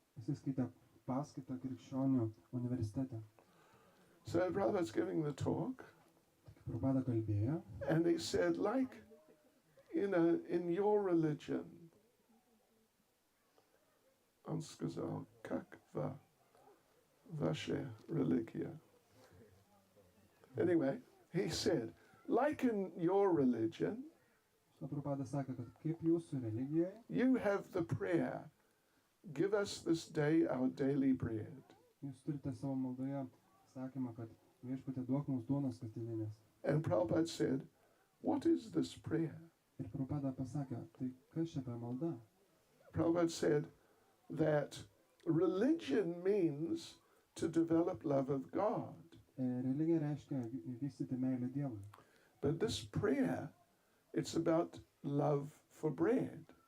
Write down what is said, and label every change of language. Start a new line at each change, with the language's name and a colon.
Lithuanian: jisai skaitė paskaitą krikščionių universitete.
English: So Prabhupada's giving the talk,
Lithuanian: Prabhupada kalbėjo
English: and he said, like, in your religion,
Russian: on сказал, как ваша религия.
English: Anyway, he said, like in your religion,
Lithuanian: Šrila Prabhupada sakė, kad kaip jūsų religijoje,
English: you have the prayer, give us this day our daily bread.
Lithuanian: jūs turite savo maldoje sakymą, kad viešpatie duok mums duonos kasdieninės.
English: And Prabhupada said, what is this prayer?
Lithuanian: Ir Prabhupada pasakė, tai kas čia per malda?
English: Prabhupada said that religion means to develop love of God.
Lithuanian: Religija reiškia vystyti meilę Dievui.
English: But this prayer, it's about love for bread.